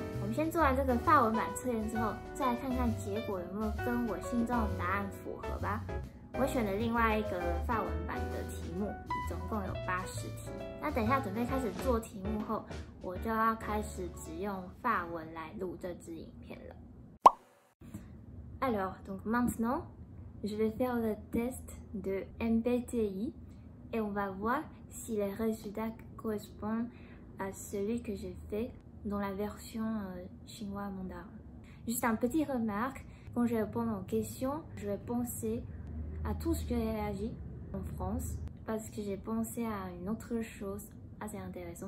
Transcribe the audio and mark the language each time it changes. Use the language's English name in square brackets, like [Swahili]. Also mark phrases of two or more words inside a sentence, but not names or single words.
[Chinese] 我们先做完这个法文版测验之后，再来看看结果有没有跟我心中的答案符合吧。我选了另外一个法文版的题目，总共有80题。那等一下准备开始做题目后，我就要开始只用法文来录这支影片了。 [French] Alors, donc maintenant, je vais faire le test de MBTI et on va voir si les résultats correspondent à celui que j'ai fait dans la version chinois mandarin. Juste un petit remarque, quand je réponds aux questions, je vais penser à tout ce que j'ai réagi en France parce que j'ai pensé à une autre chose assez intéressante.